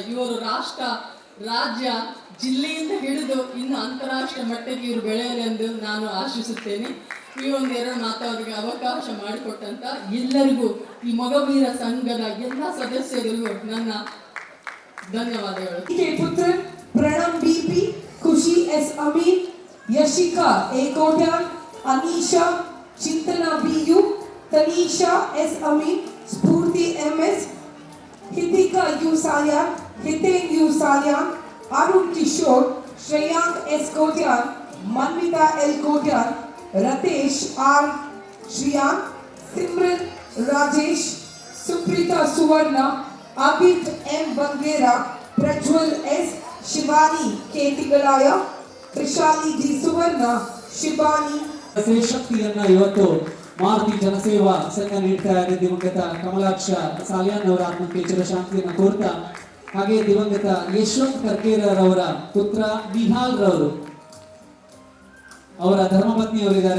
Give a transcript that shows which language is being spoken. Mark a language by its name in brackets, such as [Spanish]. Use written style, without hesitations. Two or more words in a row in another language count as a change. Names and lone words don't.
[Kannada] ಇವರು ರಾಷ್ಟ್ರ, ರಾಜ್ಯ, ಜಿಲ್ಲೆಯಿಂದ ಹಿಡಿದು ಇನ್ನು ಅಂತಾರಾಷ್ಟ್ರೀಯ ಮಟ್ಟಕ್ಕೆ ಇವರು ಬೆಳೆಯಲೆಂದು ನಾನು ಆಶಿಸುತ್ತೇನೆ. ಈ ಒಂದೆರಡು ಮಾತಾಡಿಗೆ ಅವಕಾಶ ಮಾಡಿಕೊಟ್ಟಂತ ಎಲ್ಲರಿಗೂ, ಈ ಮೊಗವೀರ ಸಂಘದ ಎಲ್ಲ ಸದಸ್ಯರಿಗೂ ನನ್ನ ಧನ್ಯವಾದಗಳು. पुत्र प्रणम बीपी, खुशी एस अमीन, यशिका ए कोट्यान, अनीशा चिंतना बीयू, तनीशा एस अमीन, स्फूर्ति एमएस, हितिका यू सालियान, हितेन यू सालियान, अरुण किशोर, श्रेयांक एस कोट्यान, मनमिता एल कोट्यान, रतेश आर श्रियान, सिमरन राजेश, सुप्रीता सुवर्णा, अभित एम बंगेरा, प्रज्वल एस, शिवानी के तिगलाय, त्रिशाली डी सुवर्ण, शिवानी ಶಕ್ತಿಯನ್ನ ಇವತ್ತು ಮಾರುತಿ ಜನಸೇವಾ ಸಂಘ ನೀಡ್ತಾ ಇದೆ. ದಿವಂಗತ ಕಮಲಾಕ್ಷ ಸಾಲಿಯಾನ್ ಅವರ ಆತ್ಮಕ್ಕೆ ಚಿರಶಾಂತಿಯನ್ನು ಕೋರ್ತಾ, ಹಾಗೆ ದಿವಂಗತ ಯಶವಂತ್ ಕರ್ಕೇರರ್ ಅವರ ಪುತ್ರ ನಿಹಾಲ್ ರವರು, ಅವರ ಧರ್ಮಪತ್ನಿಯವರಿದ್ದಾರೆ.